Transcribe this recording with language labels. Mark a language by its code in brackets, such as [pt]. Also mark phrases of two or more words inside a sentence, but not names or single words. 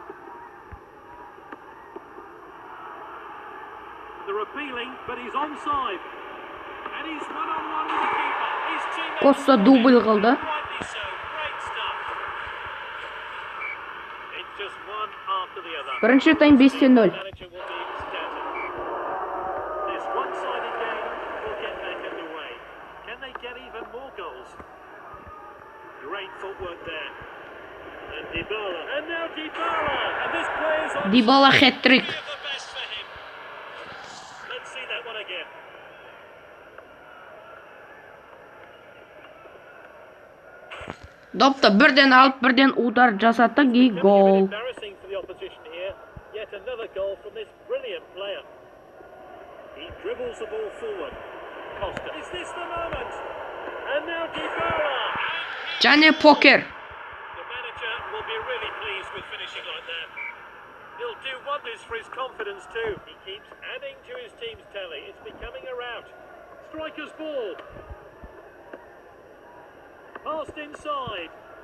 [en] They're appealing, but he's onside. And he's one-on-one with the keeper. His teammate. [kk] Коста дубль кылды. [en] Rightly so. Great stuff. It's just one after the other. [kk] Бірінші тайм 5-0. [en] Manager will be ecstatic. This one-sided game will get back underway. Can they get even more goals? Great footwork there. And Dybala. And now Dybala. And this player's on. Dybala hat-trick. The best for him. Let's see that one again. [kk] Допты бірден алып, бірден удар жасатты, гол. [en] Embarrassing for the opposition here. Yet another goal from this brilliant player. He dribbles the ball forward. Costa. Is this the moment? And now Dybala. [kk] Және покер. [en] The manager will be really pleased with finishing like that. He'll do wonders for his confidence too. He keeps adding to his team's tally. It's becoming a rout. Striker's ball. Passed inside.